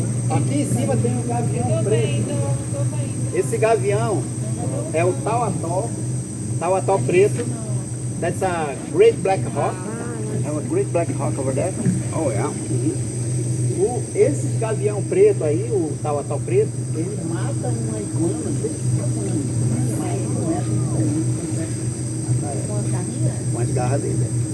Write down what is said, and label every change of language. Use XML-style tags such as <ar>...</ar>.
<pt>Aqui em cima tem um gavião preto. Esse gavião é o Tauató preto.</pt> <en>That's a great black hawk.</en> <pt>É uma</pt> <en>great black hawk over there. Oh, yeah.</en> <pt>Esse gavião preto aí, o Tauató preto, ele mata uma iguana desse tamanho. Com as garras dele.</pt>